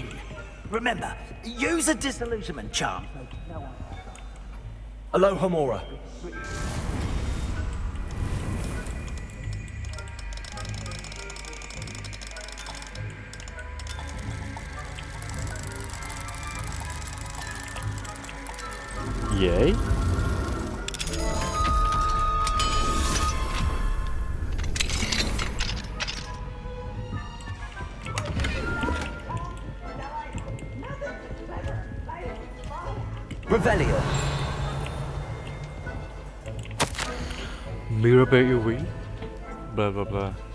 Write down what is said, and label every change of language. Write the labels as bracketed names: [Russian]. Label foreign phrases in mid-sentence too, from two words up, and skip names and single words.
[English] Remember, use a disillusionment charm. Aloha Mora. [Vietnamese] Dễ. [English] Revelio. [Vietnamese] Mirabelle yêu quý. [English] Blah blah blah.